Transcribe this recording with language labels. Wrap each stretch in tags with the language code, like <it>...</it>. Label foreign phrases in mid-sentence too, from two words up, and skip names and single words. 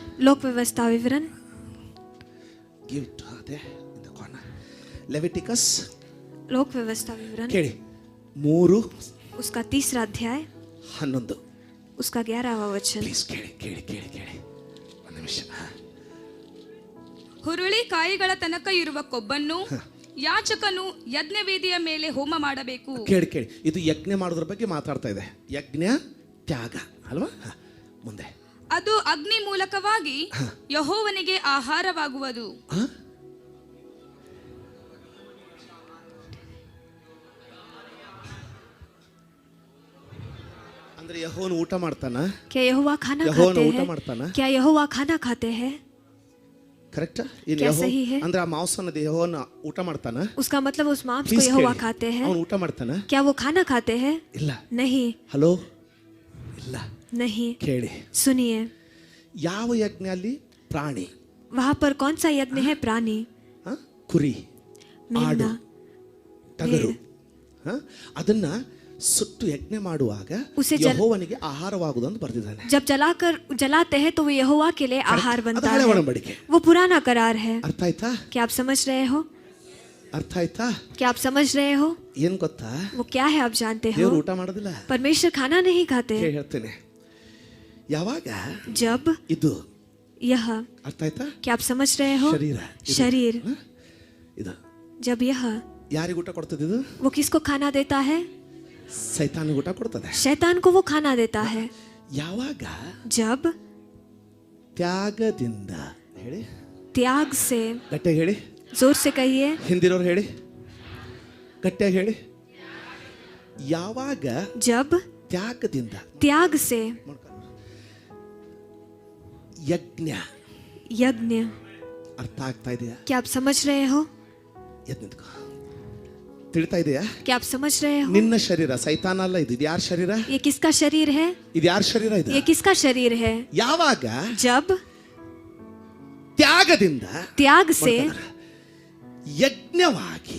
<hi>लोक व्यवस्था विवरण,</hi> <en>give it there in the corner. ಲೆವಿಟಿಕಸ್</en> <hi>लोक व्यवस्था विवरण</hi> <kn>ಕೇಳಿ 3</kn> <hi>उसका 3रा अध्याय 11. उसका 11वां वचन.</hi> <kn>ಪ್ಲೀಸ್ ಕೇಳಿ ಕೇಳಿ ಕೇಳಿ ಕೇಳಿ ಒಂದು ನಿಮಿಷ. ಹುರುಳಿ ಕಾಯಿಗಳ ತನಕ ಇರುವ ಕೊಬ್ಬನ್ನು ಯಾಜಕನು ಯಜ್ಞವೇದಿಯ ಮೇಲೆ ಹೋಮ ಮಾಡಬೇಕು. ಕೇಳಿ ಕೇಳಿ, ಇದು ಯಜ್ಞ ಮಾಡೋದ್ರ ಬಗ್ಗೆ ಮಾತಾಡ್ತಾ ಇದೆ. ಯಜ್ಞ ತ್ಯಾಗ ಅಲ್ವಾ? ಮುಂದೆ ಅದು ಅಗ್ನಿ ಮೂಲಕವಾಗಿ ಯೆಹೋವನಿಗೆ ಆಹಾರವಾಗುವುದು. ಅಂದ್ರೆ ಯೆಹೋವನು ಊಟ ಮಾಡ್ತಾನ?</kn> <hi>क्या यहोवा खाना</hi> <kn>ಯೆಹೋವನು</kn> <hi>खाते</hi> <kn>ಊಟ</kn> <hi>हैं?</hi> <kn>ಮಾಡ್ತಾನ?</kn> <hi>क्या यहोवा खाना खाते हैं?</hi> <kn>ಕರೆಕ್ಟ್?</kn> <hi>क्या सही है?</hi> <kn>ಅಂದ್ರೆ ಆ ಮಾಂಸನ ಯೆಹೋವನು ಊಟ ಮಾಡ್ತಾನ?</kn> <hi>उसका मतलब उस मांस को Please यहोवा</hi> <kn>ಕೇಳಿ.</kn> <hi>खाते हैं.</hi> <kn>ಅವನು ಊಟ ಮಾಡ್ತಾನ?</kn> <hi>क्या वो खाना खाते हैं?</hi> <kn>ಇಲ್ಲ.</kn> <hi>नहीं.</hi> <kn>ಹಲೋ, ಇಲ್ಲ.</kn> <hi>नहीं.</hi> <kn>ಕೇಳಿ,</kn> <hi>सुनिए,</hi> <kn>ಯಾವ ಯಜ್ಞ ಅಲ್ಲಿ? ಪ್ರಾಣಿ.</kn> <hi>वहाँ पर कौन सा यज्ञ है? प्राणी,</hi> <kn>ಹ? ಕುರಿ, ಆಡು,</kn> <hi>मेमना,</hi> <kn>ಟಗರು.</kn> <hi>भेड़.</hi> <kn>ಹ? ಅದನ್ನ ಸುಟ್ಟು ಯಜ್ಞ ಮಾಡುವಾಗ</kn> <hi>ಉಸೆ</hi> <kn>ಯೆಹೋವನಿಗೆ ಆಹಾರವಾಗುವುದು ಅಂತ ಬರ್ದಿದ್ದಾನೆ.</kn> <hi>जब जलाते हैं तो वो यहोवा के लिए आहार</hi> <kn>ಅದು</kn> <hi>बनता</hi> <kn>ಹಳೆ</kn> <hi>है.</hi> <kn>ಒಡಂಬಡಿಕೆ.</kn> <hi>वो पुराना करार है.</hi> <kn>ಅರ್ಥ ಆಯ್ತಾ?</kn> <hi>क्या आप समझ रहे हो?</hi> <kn>ಅರ್ಥ ಆಯ್ತಾ?</kn> <hi>क्या आप समझ रहे हो?</hi> <kn>ಏನ್ ಗೊತ್ತಾ?</kn> <hi>वो क्या है आप जानते हो?</hi> <kn>ದೇವ್ರು ಊಟ ಮಾಡೋದಿಲ್ಲ.</kn> <hi>परमेश्वर खाना नहीं खाते.</hi> <kn>ಹೇಳ್ತೇನೆ, ಯಾವಾಗ</kn> <hi>जब</hi> <kn>ಇದು</kn> <hi>यह,</hi> <kn>ಅರ್ಥ ಆಯ್ತಾ?</kn> <hi>क्या आप समझ रहे हो?</hi> <kn>ಶರೀರ ಇದು.</kn> <hi>शरीर.</hi> <kn>ಹ? ಇದು</kn> <hi>जब यह,</hi> <kn>ಯಾರಿಗೆ ಊಟ ಕೊಡ್ತದೆ? ಇದು</kn> <hi>वो किसको खाना देता है?</hi> <kn>ಸೈತಾನಿಗೆ ಊಟ ಕೊಡ್ತದೆ.</kn> <hi>शैतान को वो खाना देता है.</hi> <kn>ಯಾವಾಗ</kn> <hi>जब</hi> <kn>ತ್ಯಾಗದಿಂದ, ಹೇಳಿ</kn> <hi>त्याग से,</hi> <kn>ಗಟ್ಟಿಯಾಗಿ ಹೇಳಿ,</kn> <hi>जोर से कहिए,</hi> <kn>ಹಿಂದಿರೋರು ಹೇಳಿ, ಗಟ್ಟಿಯಾಗಿ ಹೇಳಿ. ಯಾವಾಗ</kn> <hi>जब</hi> <kn>ತ್ಯಾಗದಿಂದ,</kn> <hi>त्याग से</hi> <kn>ಯಜ್ಞ.</kn> <hi>यज्ञ.</hi> <kn>ಅರ್ಥ ಆಗ್ತಾ ಇದೆಯಾ?</kn> <hi>क्या आप समझ रहे हो?</hi> <kn>ಎದ್ದು ತಿಳಿತಾ ಇದೆಯಾ?</kn> <hi>क्या आप समझ रहे हो?</hi> <kn>ನಿನ್ನ ಶರೀರ ಸೈತಾನ ಅಲ್ಲ. ಇದು ಯಾರ ಶರೀರ?</kn> <hi>ये किसका शरीर है?</hi> <kn>ಇದು ಯಾರ ಶರೀರ? ಇದು</kn> <hi>ये किसका शरीर है?</hi> <kn>ಯಾವಾಗ</kn> <hi>जब</hi> <kn>ತ್ಯಾಗದಿಂದ,</kn> <hi>त्याग से</hi> <kn>ಯಜ್ಞವಾಗಿ</kn>